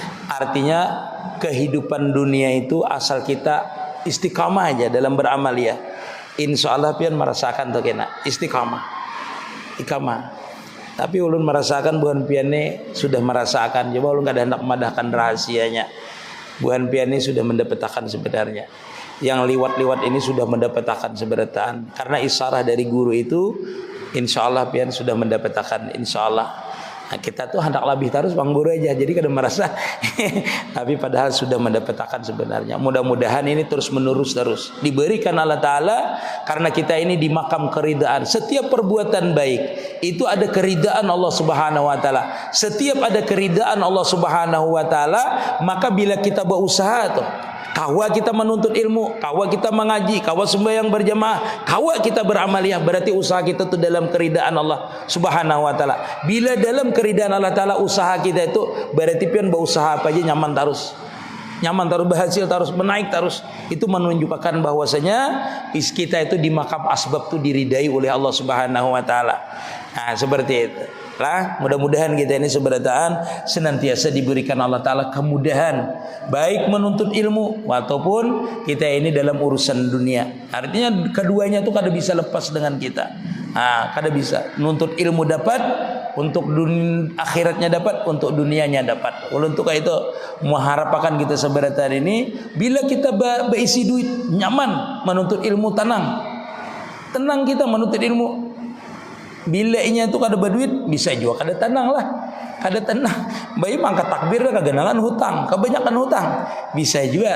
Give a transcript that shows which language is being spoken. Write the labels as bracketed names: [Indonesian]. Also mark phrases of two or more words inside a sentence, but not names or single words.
[Indonesian] Artinya kehidupan dunia itu asal kita istiqamah aja dalam beramal ya. [Arabic] إن شاء الله [Indonesian] pian merasakan tuh kena istiqamah, istiqamah. [Banjar] Tapi ulun merasakan buhan piane sudah merasakan. Coba ulun kada hendak madahkan rahasianya. Buhan piane sudah mendapatkan sebenarnya. [Indonesian] Yang liwat-liwat ini sudah mendapatkan sebenarnya. Karena isyarah dari guru itu, [Arabic] إن شاء الله [Indonesian] pian sudah mendapatkan. [Arabic] إن شاء الله. [Indonesian] Nah, kita tuh hendak lebih terus bang guru aja, jadi kadang merasa tapi padahal sudah mendapatkan sebenarnya. Mudah-mudahan ini terus menerus terus diberikan [Arabic] الله تعالى, [Indonesian] karena kita ini di makam keridaan. Setiap perbuatan baik itu ada keridaan Allah [Arabic] سبحانه وتعالى. [Indonesian] Setiap ada keridaan Allah [Arabic] سبحانه وتعالى, [Indonesian] maka bila kita berusaha tuh, kawa kita menuntut ilmu, kawa kita mengaji, kawa sembahyang berjamaah, kawa kita beramaliyah, berarti usaha kita itu dalam keridaan Allah [Arabic] سبحانه وتعالى. [Indonesian] Bila dalam keridaan [Arabic] الله تعالى [Indonesian] usaha kita itu, berarti pian berusaha apa aja nyaman terus, berhasil terus, menaik terus. Itu menunjukkan bahwasanya kita itu di makam asbab itu diridai oleh Allah [Arabic] سبحانه وتعالى. [Indonesian] Nah, seperti itu. Lah, mudah-mudahan kita ini seberataan senantiasa diberikan [Arabic] الله تعالى [Indonesian] kemudahan, baik menuntut ilmu ataupun kita ini dalam urusan dunia. Artinya keduanya itu kada bisa lepas dengan kita. Kada bisa. Nuntut ilmu dapat, untuk akhiratnya dapat, untuk dunianya dapat. Untuk itu mengharapkan kita seberataan ini, bila kita berisi duit nyaman, menuntut ilmu tenang kita menuntut ilmu. [Banjar] Bila inya itu kada berduit, bisa juga kada tenang lah, kada tenang. Bayi mangkat takbir dah kegenangan hutang, kebanyakan hutang, bisa juga.